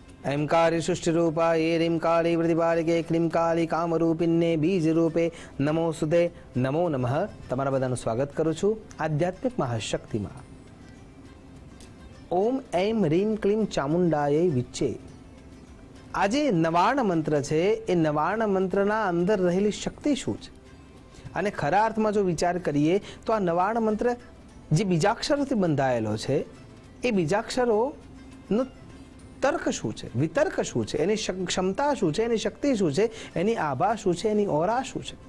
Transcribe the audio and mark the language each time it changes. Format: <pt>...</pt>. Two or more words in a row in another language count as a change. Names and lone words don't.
<sa>ऐंकारि सृष्टिरूपाय ह्रीं काली प्रतिपालिके क्लीं काली कामरूपिण्ये बीज रूपे नमो सुदे नमो नमः।</sa> <gu>તમારા બધાનું સ્વાગત કરું છું આધ્યાત્મિક મહાશક્તિમાં।</gu> <sa>ઓમ એમ રીમ ક્લીમ ચામુંડાય વિચ્ચે।</sa> <gu>આજે નવાર્ણ મંત્ર છે, એ નવાર્ણ મંત્રના અંદર રહેલી શક્તિ શું છે અને ખરા અર્થમાં જો વિચાર કરીએ તો આ નવાર્ણ મંત્ર જે બીજાક્ષરોથી બંધાયેલો છે, એ બીજાક્ષરોનો તર્ક શું છે, વિતર્ક શું છે, એની ક્ષમતા શું છે, એની શક્તિ શું છે, એની આભા શું છે, એની ઓરા શું છે।</gu>